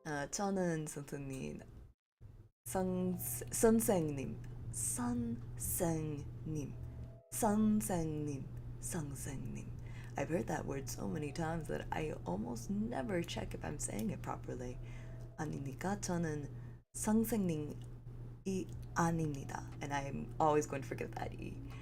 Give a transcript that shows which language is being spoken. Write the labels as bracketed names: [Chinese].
[Korean] 저는 선생님. [English] I've heard that word so many times that I almost never check if I'm saying it properly. [Korean] 아닙니까? 저는 선생님이 아닙니다. [English] And I'm always going to forget that E.